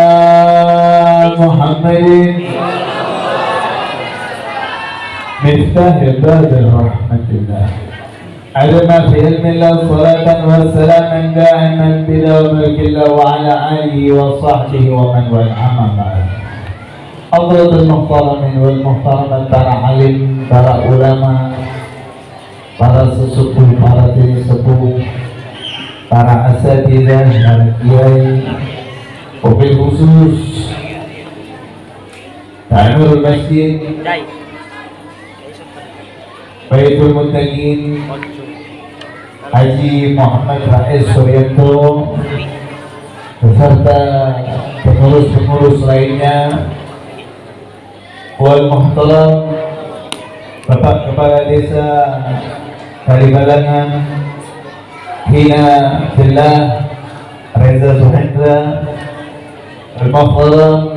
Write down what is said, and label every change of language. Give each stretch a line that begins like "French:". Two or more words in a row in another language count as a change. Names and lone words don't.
Arabic: محمد مفتاح باب رحمة الله علم في علم الله صلاة وسلاما دائما بدوام ملك الله وعلى آله وصحبه ومن والاه بعد. حاضرين محترمين والمحترمات,
Indonesian: para alim, para ulama, para sesepuh, para diri sepuh, para asatidzah, para kiai,
Arabic: وبالخصوص
Indonesian: Ta'amul Masjid Baitul Muttaqin Haji Muhammad Rais Suryanto beserta pengurus-pengurus lainnya,
Arabic: والمحترم
Indonesian: Bapak Kepala Desa Kalibalangan Hina Fillah Reza Suhendra,
Arabic: المحترم